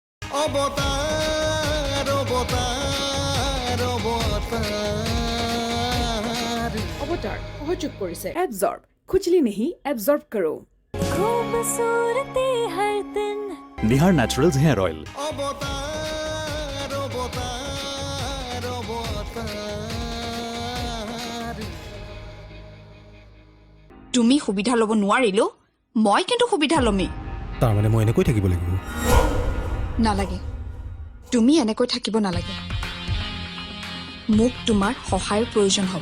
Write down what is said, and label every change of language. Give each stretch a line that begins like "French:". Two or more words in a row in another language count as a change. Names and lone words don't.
Assamese: অৱতাৰ অৱতাৰ অৱতাৰ অৱতাৰ সহযোগ কৰিছে
Hindi: एब्जॉर्ब खुजली नहीं एब्जॉर्ब करो खूबसूरती हर दिन निहार नेचुरल्स हेयर ऑयल
Assamese: অৱতাৰ অৱতাৰ অৱতাৰ তুমি সুবিধা ল'ব নোৱাৰিলো মই কিন্তু সুবিধা ল'মেই তাৰমানে মই এনেকৈ থাকিব লাগিব নালাগে তুমি এনেকৈ থাকিব নালাগে মোক তোমাৰ সহায়ৰ প্ৰয়োজন হ'ব